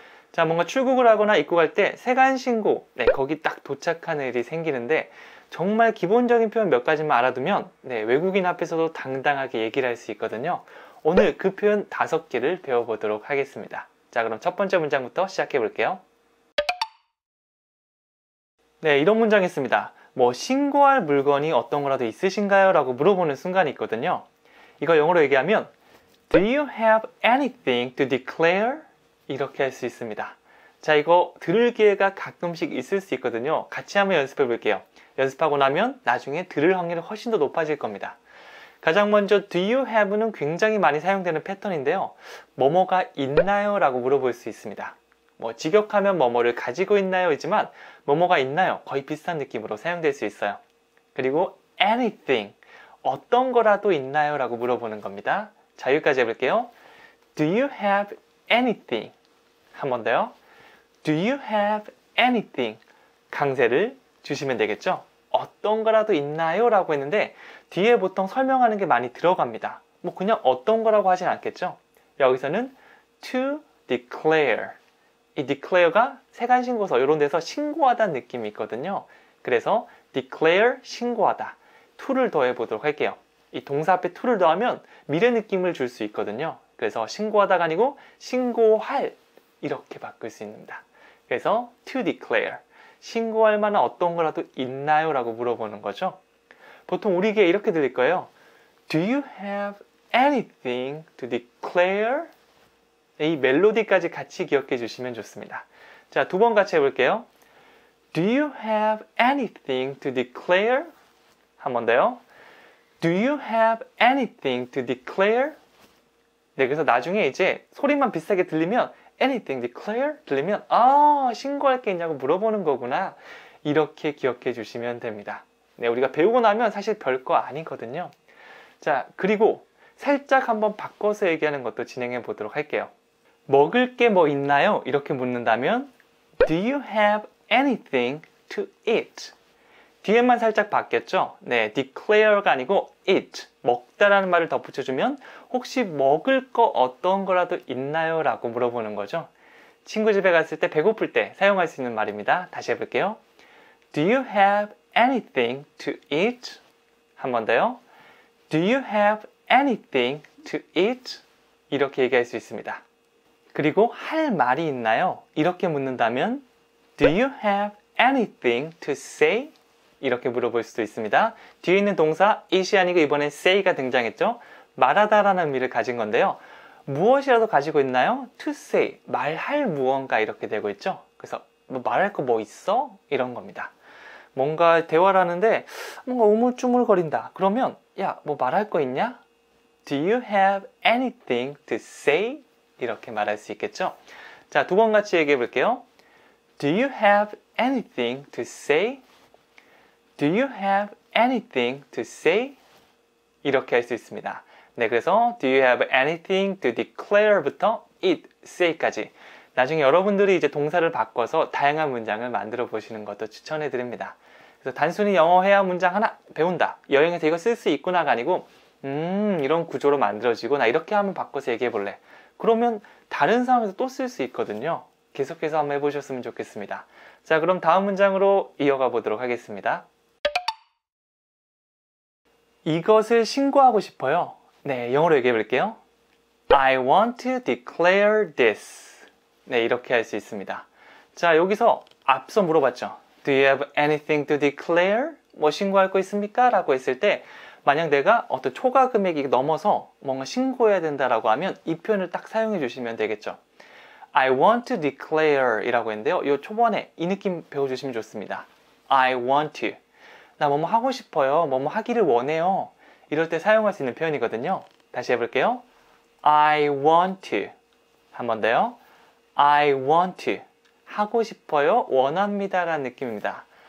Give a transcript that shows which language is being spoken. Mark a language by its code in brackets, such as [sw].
[ko] 자, 뭔가 출국을 하거나 입국할 때 세관신고, 거기 딱 도착하는 일이 생기는데 정말 기본적인 표현 몇 가지만 알아두면 외국인 앞에서도 당당하게 얘기를 할 수 있거든요. 오늘 그 표현 5개를 배워보도록 하겠습니다. 자, 그럼 첫 번째 문장부터 시작해 볼게요. 네, 이런 문장이 있습니다. 신고할 물건이 어떤 거라도 있으신가요? 라고 물어보는 순간이 있거든요. 이거 영어로 얘기하면 [en] Do you have anything to declare? [ko] 이렇게 할 수 있습니다. 자, 이거 들을 기회가 가끔씩 있을 수 있거든요. 같이 한번 연습해 볼게요. 연습하고 나면 나중에 들을 확률이 훨씬 더 높아질 겁니다. 가장 먼저 [en] Do you have [ko] 는 굉장히 많이 사용되는 패턴인데요. 뭐뭐가 있나요? 라고 물어볼 수 있습니다. 직역하면 뭐뭐를 가지고 있나요? 이지만 뭐뭐가 있나요? 거의 비슷한 느낌으로 사용될 수 있어요. 그리고 anything, 어떤 거라도 있나요? 라고 물어보는 겁니다. 자, 여기까지 해볼게요. [en] Do you have anything? [ko] 한 번 더요. [en] Do you have anything? [ko] 강세를 주시면 되겠죠? 어떤 거라도 있나요? 라고 했는데 뒤에 보통 설명하는 게 많이 들어갑니다. 그냥 어떤 거라고 하진 않겠죠? 여기서는 [en] to declare. [ko] 이 declare가 세관신고서 이런 데서 신고하다는 느낌이 있거든요. 그래서 declare, 신고하다. to를 더해 보도록 할게요. 이 동사 앞에 to를 더하면 미래 느낌을 줄 수 있거든요. 그래서 신고하다가 아니고 신고할 이렇게 바꿀 수 있습니다. 그래서 [en] to declare. [ko] 신고할 만한 어떤 거라도 있나요? 라고 물어보는 거죠. 보통 우리 귀에 이렇게 들릴 거예요. [en] Do you have anything to declare? [ko] 이 멜로디까지 같이 기억해 주시면 좋습니다. 자, 2번 같이 해볼게요. [en] Do you have anything to declare? [ko] 한 번 더요. [en] Do you have anything to declare? [ko] 네, 그래서 나중에 이제 소리만 비슷하게 들리면 [en] anything declare? [ko] 들리면 신고할 게 있냐고 물어보는 거구나. 이렇게 기억해 주시면 됩니다. 네, 우리가 배우고 나면 사실 별거 아니거든요. 자, 그리고 살짝 한번 바꿔서 얘기하는 것도 진행해 보도록 할게요. 먹을 게 뭐 있나요? 이렇게 묻는다면 [en] Do you have anything to eat? [ko] 뒤에만 살짝 바뀌었죠? 네, declare가 아니고 eat, 먹다라는 말을 덧붙여주면 혹시 먹을 거 어떤 거라도 있나요? 라고 물어보는 거죠. 친구 집에 갔을 때 배고플 때 사용할 수 있는 말입니다. 다시 해볼게요. [en] Do you have anything to eat? [ko] 한 번 더요. [en] Do you have anything to eat? [ko] 이렇게 얘기할 수 있습니다. 그리고 할 말이 있나요? 이렇게 묻는다면 [en] Do you have anything to say? [ko] 이렇게 물어볼 수도 있습니다. 뒤에 있는 동사 it이 아니고 이번엔 say가 등장했죠. 말하다라는 의미를 가진 건데요. 무엇이라도 가지고 있나요? [en] To say, [ko] 말할 무언가 이렇게 되고 있죠. 그래서 말할 거 뭐 있어? 이런 겁니다. 뭔가 대화를 하는데 뭔가 우물쭈물거린다. 그러면 야, 뭐 말할 거 있냐? [en] Do you have anything to say? [ko] 이렇게 말할 수 있겠죠. 자, 2번 같이 얘기해 볼게요. [en] Do you have anything to say? Do you have anything to say? [ko] 이렇게 할 수 있습니다. 네, 그래서 [en] Do you have anything to declare [ko] 부터 it, say까지 나중에 여러분들이 이제 동사를 바꿔서 다양한 문장을 만들어 보시는 것도 추천해 드립니다. 그래서 단순히 영어 회화 문장 하나 배운다. 여행에서 이거 쓸 수 있구나가 아니고 이런 구조로 만들어지고 나 이렇게 한번 바꿔서 얘기해 볼래. 그러면 다른 상황에서 또 쓸 수 있거든요. 계속해서 한번 해보셨으면 좋겠습니다. 자, 그럼 다음 문장으로 이어가 보도록 하겠습니다. 이것을 신고하고 싶어요. 네, 영어로 얘기해 볼게요. [en] I want to declare this. [ko] 네, 이렇게 할 수 있습니다. 자, 여기서 앞서 물어봤죠. [en] Do you have anything to declare? [ko] 뭐 신고할 거 있습니까? 라고 했을 때 만약 내가 어떤 초과 금액이 넘어서 뭔가 신고해야 된다라고 하면 이 표현을 딱 사용해 주시면 되겠죠. [en] I want to declare [ko] 이라고 했는데요. 이 초반에 이 느낌 배워주시면 좋습니다. [en] I want to. [ko] 나 뭐뭐 하고 싶어요. 뭐뭐 하기를 원해요. 이럴 때 사용할 수 있는 표현이거든요. 다시 해볼게요. [en] I want to. [ko] 한 번 더요. [en] I want to. [ko] 하고 싶어요. 원합니다. 라는 느낌입니다.